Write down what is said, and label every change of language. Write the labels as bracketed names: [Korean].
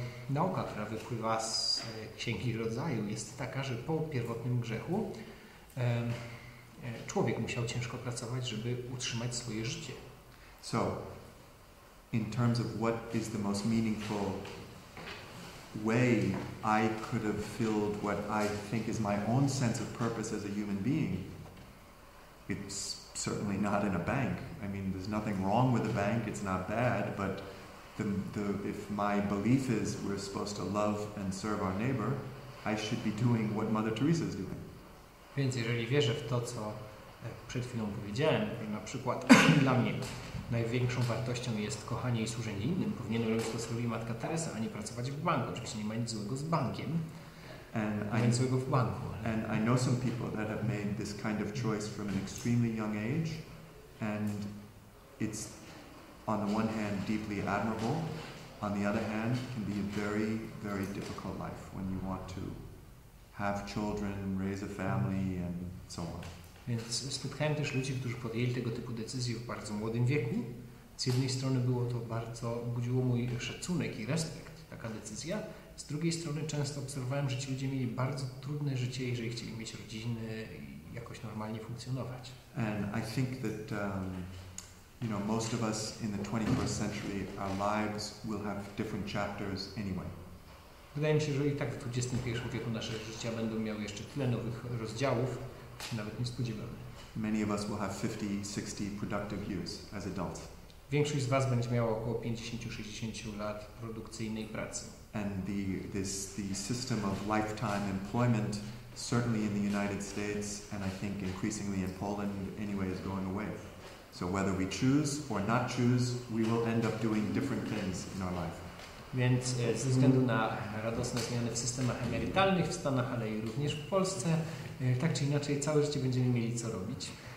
[Polish] Nauka, która wypływa z Księgi Rodzaju, jest taka, że po pierwotnym grzechu człowiek musiał ciężko pracować, żeby utrzymać swoje życie. [English] So, in terms of what is the most meaningful way I could have filled what I think is my own sense of purpose as a human being, it's certainly not in a bank. I mean, there's nothing wrong with a bank, it's not bad, but if my belief is we're supposed to love and serve our neighbor, I should be doing what Mother Teresa is doing. [Polish] Więc jeżeli wierzę w to, co przed chwilą powiedziałem, że na przykład dla mnie największą wartością jest kochanie i służenie innym, powinienem robić to, co robi Matka Teresa, a nie pracować w banku. Oczywiście nie ma nic złego z bankiem, nie ma nic złego w banku. [English] And I know some people that have made this kind of choice from an extremely young age, and it's on the one hand deeply admirable, on the other hand can be a very, very difficult life when you want to have children, raise a family and so on. [Polish] Więc spotkałem też ludzi, którzy podjęli tego typu decyzje w bardzo młodym wieku. Z jednej strony było to bardzo, budziło mój szacunek i respekt, taka decyzja. Z drugiej strony często obserwowałem, że ci ludzie mieli bardzo trudne życie, jeżeli chcieli mieć rodziny i jakoś normalnie funkcjonować. [English] And I think that most of us in the 21st century, our lives will have different chapters anyway. [Polish] Wydaje mi się, że i tak w XXI wieku nasze życia będą miały jeszcze tyle nowych rozdziałów, się nawet nie spodziewamy. [English] Many of us will have 50, 60 productive years as adults. [Polish] Większość z was będzie miała około 50-60 lat produkcyjnej pracy. [English] And the system of lifetime employment, certainly in the United States, and I think increasingly in Poland anyway, is going away. So whether we choose or not choose, we will end up doing different things in our life. [Polish] Więc ze względu na radosne zmiany w systemach emerytalnych w Stanach, ale i również w Polsce, tak czy inaczej całe życie będziemy mieli co robić.